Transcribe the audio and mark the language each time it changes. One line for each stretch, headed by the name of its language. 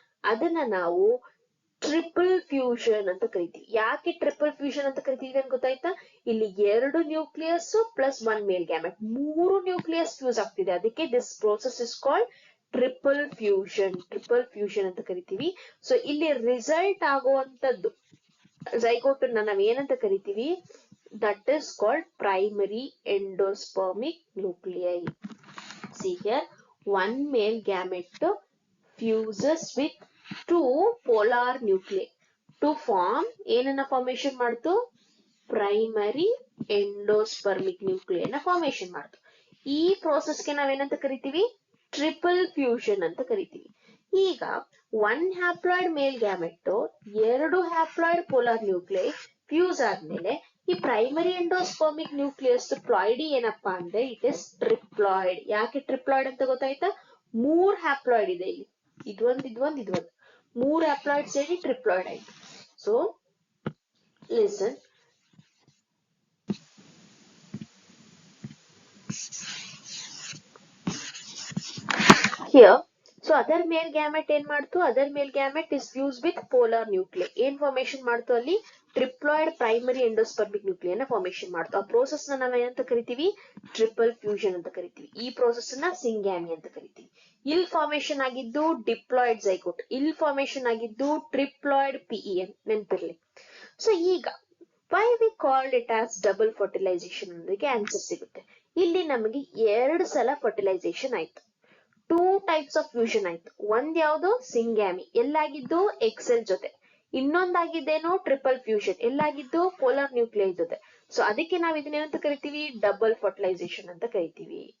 Kannada: ಅದನ್ನ ನಾವು triple fusion ಅಂತ ಕರಿತೀವಿ. ಯಾಕೆ ಟ್ರಿಪಲ್ ಫ್ಯೂಷನ್ ಅಂತ ಕರಿತೀವಿ ಅಂತ ಗೊತ್ತಾಯ್ತಾ? ಇಲ್ಲಿ 2 ನ್ಯೂಕ್ಲಿಯಸ್ ಪ್ಲಸ್ 1 ಮೇಲ್ ಗ್ಯಾಮೆಟ್, 3 ನ್ಯೂಕ್ಲಿಯಸ್ ಫ್ಯೂಸ್ ಆಗ್ತಿದೆ. ಅದಕ್ಕೆ
English: this process is called triple fusion
Kannada: ಅಂತ ಕರಿತೀವಿ. ಸೊ ಇಲ್ಲಿ ರಿಸಲ್ಟ್ ಆಗುವಂತದ್ದು
English: zygote
Kannada: ನಾವ್ ಏನಂತ ಕರಿತೀವಿ,
English: that is called primary endospermic nuclei. See here, one male gamete fuses with two polar nuclei to form
Kannada: ಏನನ್ನ formation ಮಾಡ್ತು, ಪ್ರೈಮರಿ ಎಂಡೋಸ್ಪರ್ಮಿಕ್ ನ್ಯೂಕ್ಲಿಯೈ ನ formation ಮಾಡ್ತು. ಈ ಪ್ರೋಸೆಸ್ಗೆ ನಾವೇನಂತ ಕರಿತೀವಿ, ಟ್ರಿಪಲ್ ಫ್ಯೂಷನ್ ಅಂತ ಕರಿತೀವಿ. ಈಗ ಒನ್ ಹ್ಯಾಪ್ಲಾಯ್ಡ್ ಮೇಲ್ ಗ್ಯಾಮೆಟ್ ಎರಡು ಹ್ಯಾಪ್ಲಾಯ್ಡ್ ಪೋಲಾರ್ ನ್ಯೂಕ್ಲಿಯೈ ಫ್ಯೂಸ್ ಆದ್ಮೇಲೆ ಈ ಪ್ರೈಮರಿ ಎಂಡೋಸ್ಪರ್ಮಿಕ್ ನ್ಯೂಕ್ಲಿಯಸ್ ಪ್ಲಾಯ್ಡಿ ಏನಪ್ಪಾ ಅಂದ್ರೆ
English: It is triploid.
Kannada: ಯಾಕೆ ಟ್ರಿಪ್ಲಾಯ್ಡ್ ಅಂತ ಗೊತ್ತಾಯ್ತಾ, ಮೂರ್ ಹ್ಯಾಪ್ಲಾಯ್ಡ್ ಇದೆ ಇಲ್ಲಿ, ಇದೊಂದು ಮೂರ್ ಹ್ಯಾಪ್ಲಾಯ್ಡ್ ಸೇರಿ ಟ್ರಿಪ್ಲಾಯ್ಡ್ ಆಯ್ತು.
English: so listen, here so other male gamete
Kannada: ಏನ್ ಮಾಡ್ತು,
English: other male gamete is fused with polar nuclei.
Kannada: ಏನ್ ಫಾರ್ಮೇಶನ್ ಮಾಡ್ತು ಅಲ್ಲಿ, ಟ್ರಿಪ್ಲಾಯ್ಡ್ ಪ್ರೈಮರಿ ಎಂಡೋಸ್ಪರ್ಮಿಕ್ ನ್ಯೂಕ್ಲಿಯೈ ನ ಫಾರ್ಮೇಶನ್ ಮಾಡ್ತು. ಆ ಪ್ರೋಸೆಸ್ ನ ನಾವ್ ಏನಂತ ಕರಿತೀವಿ, ಟ್ರಿಪಲ್ ಫ್ಯೂಷನ್ ಅಂತ ಕರಿತೀವಿ. ಈ ಪ್ರೋಸೆಸ್ ನ ಸಿಂಗ್ಯಾಮಿ ಅಂತ ಕರಿತೀವಿ. ಇಲ್ಲಿ ಫಾರ್ಮೇಶನ್ ಆಗಿದ್ದು ಡಿಪ್ಲಾಯ್ಡ್ ಝೈಗೋಟ್, ಇಲ್ಲಿ ಫಾರ್ಮೇಶನ್ ಆಗಿದ್ದು ಟ್ರಿಪ್ಲಾಯ್ಡ್ PEN, ನೆನ್ಪಿರ್ಲಿ. ಸೊ ಈಗ
English: why we called it as double fertilization
Kannada: ಅನ್ನೋದಕ್ಕೆ ಆನ್ಸರ್ ಸಿಗುತ್ತೆ. ಇಲ್ಲಿ ನಮಗೆ ಎರಡು ಸಲ ಫರ್ಟಿಲೈಸೇಷನ್ ಆಯ್ತು,
English: two types of fusion
Kannada: ಆಯ್ತು. ಒಂದ್ ಯಾವ್ದು, ಸಿಂಗ್ಯಾಮಿ, ಎಲ್ಲಾಗಿದ್ದು ಎಕ್ಸೆಲ್ ಜೊತೆ. ಇನ್ನೊಂದಾಗಿದ್ದೇನೋ ಟ್ರಿಪಲ್ ಫ್ಯೂಷನ್, ಎಲ್ಲಾಗಿದ್ದು ಪೋಲಾರ್ ನ್ಯೂಕ್ಲಿಯೈ ಜೊತೆ. ಸೊ ಅದಕ್ಕೆ ನಾವ್ ಇದನ್ನೇನಂತ ಕರಿತೀವಿ, ಡಬಲ್ ಫರ್ಟಿಲೈಸೇಷನ್ ಅಂತ ಕರಿತೀವಿ.